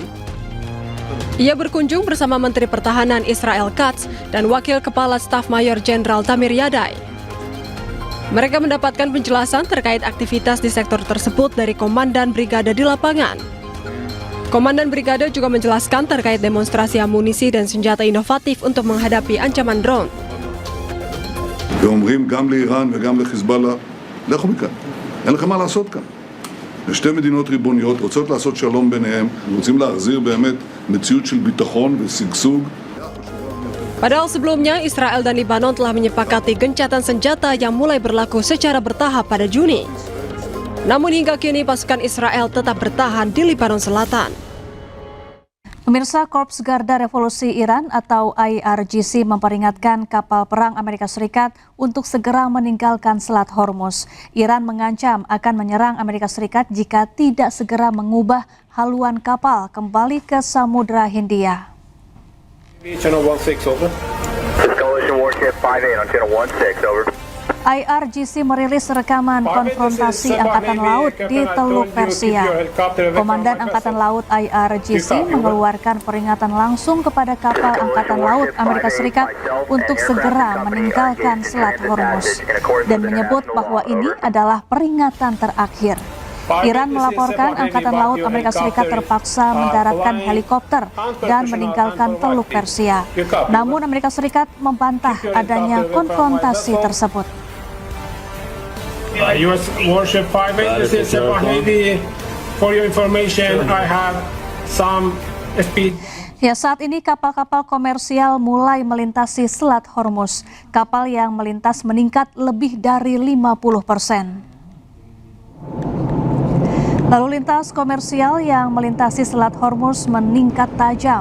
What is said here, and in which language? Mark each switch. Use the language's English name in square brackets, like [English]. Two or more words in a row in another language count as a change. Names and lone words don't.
[Indonesian] Ia berkunjung bersama Menteri Pertahanan Israel Katz dan Wakil Kepala Staf Mayor Jenderal Tamir Yadai. Mereka mendapatkan penjelasan terkait aktivitas di sektor tersebut dari Komandan Brigade di lapangan. Komandan Brigade juga menjelaskan terkait demonstrasi amunisi dan senjata inovatif untuk menghadapi ancaman drone. [Hebrew] ואומרים גם לאיראן וגם לחיזבאללה, לכו מכאן, אין לכם מה לעשות כאן. שתי מדינות ריבוניות רוצות לעשות שלום ביניהם, רוצים להחזיר באמת מציאות של ביטחון ושגשוג. [Indonesian] Padahal sebelumnya, Israel dan Lebanon telah menyepakati gencatan senjata yang mulai berlaku secara bertahap pada Juni. Namun hingga kini pasukan Israel tetap bertahan di Lebanon Selatan. Pemirsa, Korps Garda Revolusi Iran atau IRGC memperingatkan kapal perang Amerika Serikat untuk segera meninggalkan Selat Hormuz. Iran mengancam akan menyerang Amerika Serikat jika tidak segera mengubah haluan kapal kembali ke Samudra Hindia. [English] Channel 16 over. Coalition Warship 58 on Channel 16 over. [Indonesian] IRGC merilis rekaman konfrontasi Angkatan Laut di Teluk Persia. Komandan Angkatan Laut IRGC mengeluarkan peringatan langsung kepada kapal Angkatan Laut Amerika Serikat untuk segera meninggalkan Selat Hormuz dan menyebut bahwa ini adalah peringatan terakhir. Iran melaporkan Angkatan Laut Amerika Serikat terpaksa mendaratkan helikopter dan meninggalkan Teluk Persia. Namun Amerika Serikat membantah adanya konfrontasi tersebut. [English] US Warship 58, this is Mahdi. For your information, I have some speed. [Indonesian] Ya, saat ini kapal-kapal komersial mulai melintasi Selat Hormuz. Kapal yang melintas meningkat lebih dari 50%. Lalu lintas komersial yang melintasi Selat Hormuz meningkat tajam.